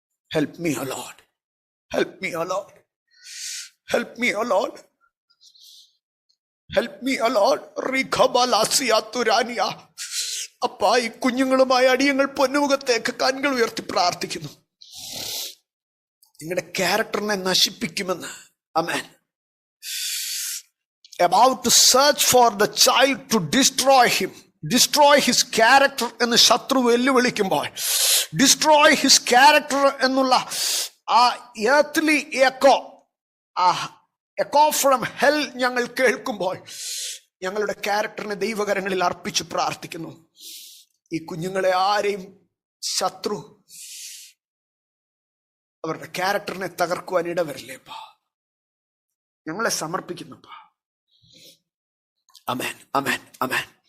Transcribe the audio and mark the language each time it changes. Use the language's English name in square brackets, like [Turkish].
[English] Help me, O Lord. Help me, O Lord. Help me, O Lord. Help me, O Lord. റിഖബലാസിയാതുരാനിയ. [Malayalam] അപ്പാ, ഈ കുഞ്ഞുങ്ങളുമായ അടിയങ്ങൾ പൊന്നുമുഖത്തേക്ക് കണ്ണുകൾ ഉയർത്തി പ്രാർത്ഥിക്കുന്നു. നിങ്ങളുടെ ക്യാരക്ടറിനെ നശിപ്പിക്കുമെന്ന്. ആമേൻ. [English] About to search for the child to destroy him, destroy his character [Malayalam] എന്ന് ശത്രു വെല്ലുവിളിക്കുമ്പോൾ, [English] destroy his character [Malayalam] എന്നുള്ള ആ [English] earthly echo, [Malayalam] ആ [English] echo from hell [Malayalam] ഞങ്ങൾ കേൾക്കുമ്പോൾ ഞങ്ങളുടെ ക്യാരക്ടറിനെ ദൈവകരങ്ങളിൽ അർപ്പിച്ച് പ്രാർത്ഥിക്കുന്നു. ഈ കുഞ്ഞുങ്ങളെ ആരെയും ശത്രു അവരുടെ ക്യാരക്ടറിനെ തകർക്കുവാൻ ഇടവരില്ലേപ്പാ. ഞങ്ങളെ സമർപ്പിക്കുന്നുപ്പാ. അമേൻ, അമേൻ, അമേൻ.